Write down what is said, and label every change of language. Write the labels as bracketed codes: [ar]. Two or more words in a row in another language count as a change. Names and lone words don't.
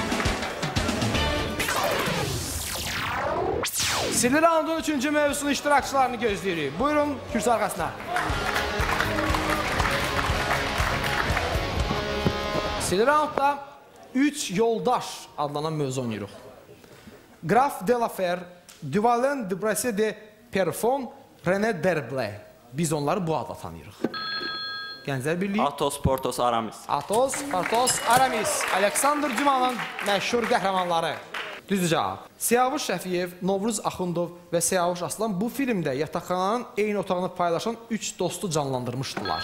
[az] Sirli Raundun 3-cü mövzusunun iştirakçılarını gözləyirik. Buyurun, kürsü arxasına. Sirli Raundda 3 yoldaş adlanan mövzu oynayırıq. Graf de la Fer, Duvalen de Bresse de Perfon, René Derblay. Biz onları bu adla tanıyırıq. Gənclər Birliyi. Atos, Portos, Aramis. Atos, Portos, Aramis. Aleksandr Cumanın məşhur qəhrəmanları. Düzdür cavab. Siyavuş Şəfiyev, Novruz Axundov və Siyavuş Aslan bu filmdə yataqxananın eyni otağını paylaşan 3 dostu canlandırmışdılar.